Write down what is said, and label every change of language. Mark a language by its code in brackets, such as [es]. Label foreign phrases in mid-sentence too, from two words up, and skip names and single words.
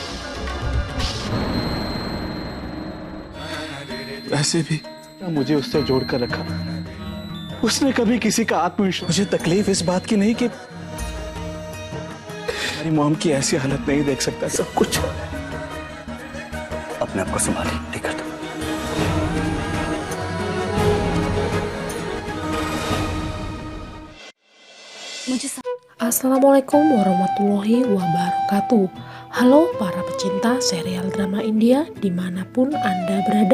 [hi] वैसे भी मुझे उससे जोड़कर रखा। उसने कभी किसी का आत्मविश्वास। मुझे तकलीफ इस बात की नहीं कि मेरी मॉम की ऐसी हालत नहीं देख सकता। सब कुछ अपने आप को संभालिए, ठीक है। [ar] السلام عليكم ورحمة الله وبركاته. [id] Halo para pecinta serial drama India dimanapun Anda berada.